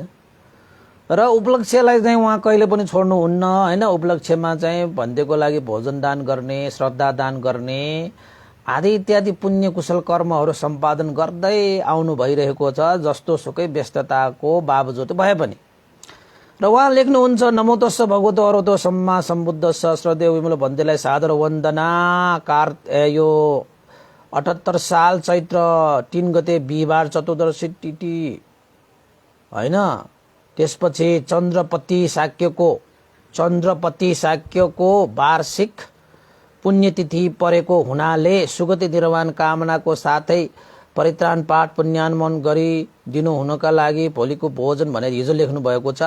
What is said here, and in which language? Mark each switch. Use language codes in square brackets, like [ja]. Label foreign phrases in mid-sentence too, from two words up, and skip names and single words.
[ne] र उपलक्ष्यलाई चाहिँ उहाँ कहिले पनि छोड्नुहुन्न हैन। उपलक्ष्यमा चाहिँ भन्देको लागि भोजन दान गर्ने, श्रद्धा दान गर्ने आदि इत्यादि पुण्य कुशल कर्महरू सम्पादन गर्दै आउनु भइरहेको छ, जस्तो सुकै व्यस्तताको बावजुद भए पनि। र उहाँ लेख्नुहुन्छ, [pi] नमो तस्स भगवतो अरहतो सम्मा सम्बुद्धस्स। [ne] श्रद्धेय विमल भन्देलाई सादर वन्दना। यो 78 साल चैत्र 3 गते बिहिबार चतुर्दशी तिथि हैन। त्यसपछि चन्द्रपति शाक्यको वार्षिक पुण्यतिथि परेको हुनाले सुगति निर्वाण कामनाको साथै परित्राण पाठ पुण्यानुमोदन गरिदिनु हुनका लागि भोलिको भोजन भनेर हिजो लेख्नु भएको छ।